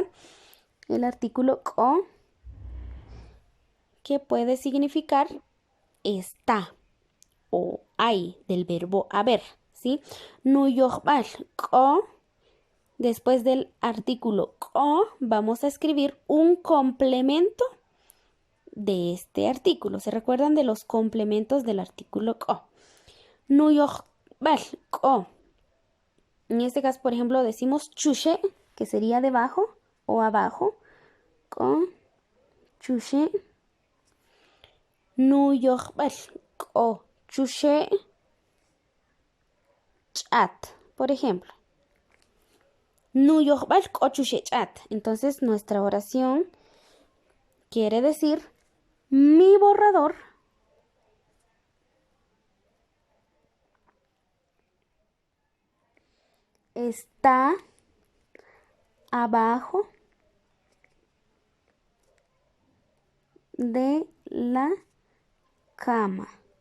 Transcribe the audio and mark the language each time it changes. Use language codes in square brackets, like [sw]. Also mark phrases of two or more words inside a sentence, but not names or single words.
[es] El artículo ko, que puede significar está o hay, del verbo haber, ¿sí? [cak] Nu yohbal ko. [es] Después del artículo ko vamos a escribir un complemento de este artículo. ¿Se recuerdan de los complementos del artículo ko? [cak] Nu yohbal ko. [es] En este caso, por ejemplo, decimos chushe, que sería debajo o abajo. [cak] Ko chushe. Nu yohbal ko chushe chat, por ejemplo. Nu yohbal ko chushe chat. [es] Entonces, nuestra oración quiere decir, mi borrador está abajo de la cama.